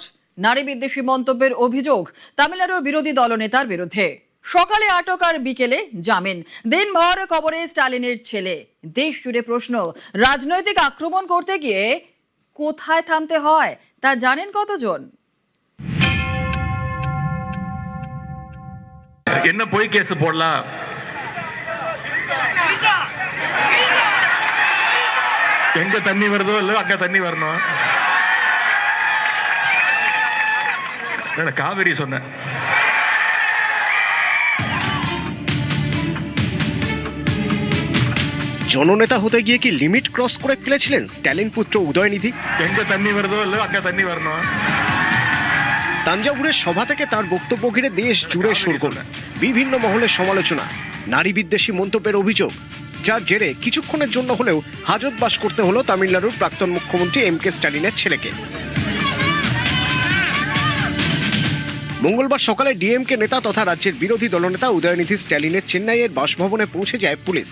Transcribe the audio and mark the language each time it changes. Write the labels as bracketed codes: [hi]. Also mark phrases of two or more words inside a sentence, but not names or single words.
[bn] নারী বিদ্বেষী মন্তব্যের অভিযোগ তামিলনাড়ুর বিরোধী দলনেতার বিরুদ্ধে। সকালে আটক আর বিকেলে জামিন। দিনভর কবরে স্ট্যালিনের ছেলে। দেশ জুড়ে প্রশ্ন, রাজনৈতিক আক্রমণ করতে গিয়ে কোথায় থামতে হয় তা জানেন কতজন? [ta] என்ன போய் கேஸ் போடலாம், எங்க தண்ணி வருதோ இல்ல அங்க தண்ணி வரணும், காவிரி சொன்ன [bn] জননেতা হতে গিয়ে কি [en] limit cross [bn] করে ফেলেছিলেন স্ট্যালিন পুত্র উদয়নিধি? [ta] எங்க தண்ணி வருதோ இல்ல அங்க தண்ணி வரணும்। [bn] তাঞ্জাভুরের সভা থেকে তার বক্তব্য ঘিরে দেশ জুড়ে শোরগোল, বিভিন্ন মহলে সমালোচনা, নারী বিদ্বেষী মন্তব্যের অভিযোগ। যার জেরে কিছুক্ষণের জন্য হলেও হাজতবাস করতে হলো তামিলনাড়ুর প্রাক্তন মুখ্যমন্ত্রী MK স্ট্যালিনের ছেলেকে। মঙ্গলবার সকালে ডিএমকে নেতা তথা রাজ্যের বিরোধী দলনেতা উদয়নিধি স্ট্যালিনের চেন্নাইয়ের বাসভবনে পৌঁছে যায় পুলিশ।